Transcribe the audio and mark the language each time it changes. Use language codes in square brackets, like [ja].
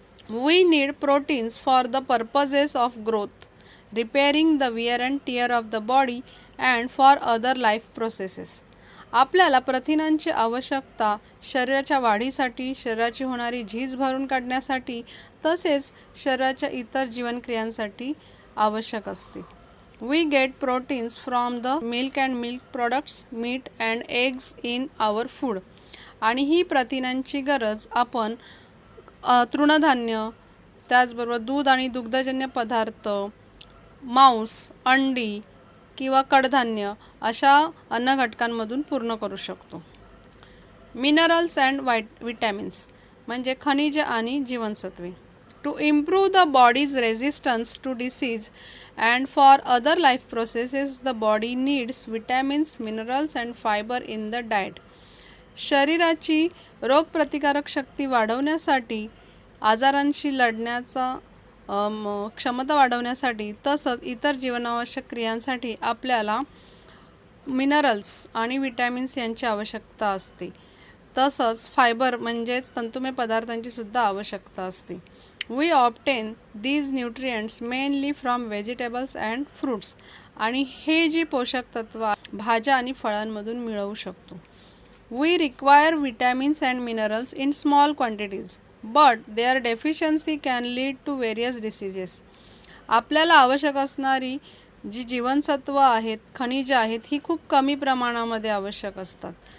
[en] We need proteins for the purposes of growth, repairing the wear and tear of the body and for other life processes. [mr] आपल्याला प्रथिनांची आवश्यकता शरीराच्या वाढीसाठी, शरीराची होणारी झीज भरून काढण्यासाठी तसेच शरीराच्या इतर जीवनक्रियांसाठी आवश्यक असते. [en] We get proteins from the milk and milk products, meat and eggs in our food. [mr] आणि ही प्रथिनांची गरज आपण तृणधान्य, त्याचबरोबर दूध आणि दुग्धजन्य पदार्थ, मांस, अंडी किंवा कडधान्य अशा अन्नघटकांमधून पूर्ण करू शकतो. [en] minerals and vitamins [mr] म्हणजे खनिजे आणि जीवनसत्वे. [en] To improve the body's resistance to disease and for other life processes the body needs vitamins, minerals and fiber in the diet. [mr] शरीराची रोगप्रतिकारक शक्ती वाढवण्यासाठी, आजारांशी लढण्याचा क्षमता वाढवण्यासाठी तसंच इतर जीवनावश्यक क्रियांसाठी आपल्याला मिनरल्स आणि विटॅमिन्स यांची आवश्यकता असते. तसंच फायबर म्हणजेच तंतुमय पदार्थांची सुद्धा आवश्यकता असते. [en] We obtain these nutrients mainly from vegetables and fruits. [mr] आणि हे जी पोषक तत्व भाज्या आणि फळांमधून मिळवू शकतो. [en] We require vitamins and minerals in small quantities, but their deficiency can lead to various diseases. [mr] आपल्याला आवश्यक असणारी जी जीवनसत्व आहेत, खनिजे आहेत, ही खूप कमी प्रमाणामध्ये आवश्यक असतात.